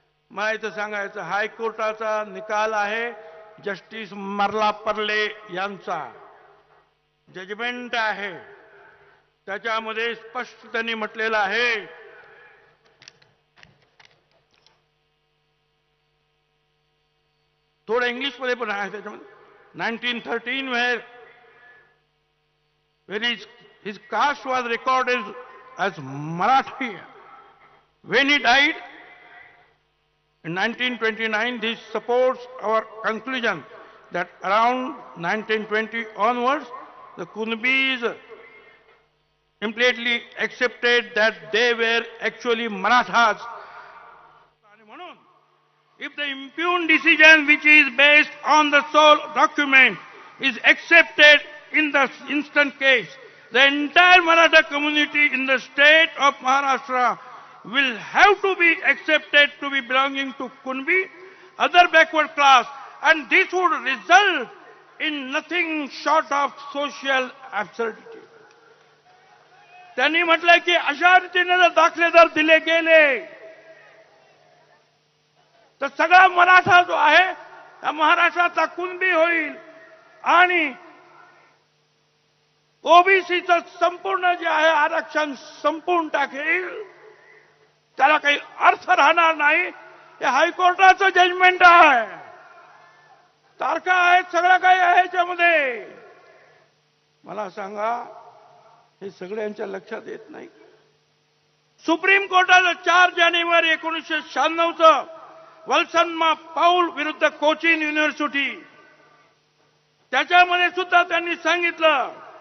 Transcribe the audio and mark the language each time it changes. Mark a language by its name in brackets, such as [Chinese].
[Marathi] मला इथं सांगायचं, हायकोर्टाचा निकाल आहे, जस्टिस मर्लापर्ले यांचा जजमेंट आहे. त्याच्यामध्ये स्पष्ट त्यांनी म्हटलेलं आहे थोडं इंग्लिशमध्ये पण आहे त्याच्यामध्ये. [English] 1913 where his caste was recorded as Marathi. When he died in 1929, this supports our conclusion that around 1920 onwards, the Kunbis implicitly accepted that they were actually Marathas. If the impugned decision, which is based on the sole document, is accepted in the instant case, the entire Maratha community in the state of Maharashtra will have to be accepted to be belonging to Kunbi, other backward class, and this would result in nothing short of social absurdity. [Marathi] त्यांनी म्हटलंय की अशा रीतीने जर दाखले जर दिले गेले तर सगळा मराठा जो आहे त्या महाराष्ट्राचा कुणबी होईल आणि ओबीसीचं संपूर्ण जे आहे आरक्षण संपून टाकेल. त्याला काही अर्थ राहणार नाही. हे हायकोर्टाचं जजमेंट आहे. तारखा आहेत, सगळं काही आहे याच्यामध्ये. मला सांगा, हे सगळ्यांच्या लक्षात येत नाही. सुप्रीम कोर्टानं 4 जानेवारी 1996 वल्सन्मा पाऊल विरुद्ध कोचीन युनिव्हर्सिटी त्याच्यामध्ये सुद्धा त्यांनी सांगितलं,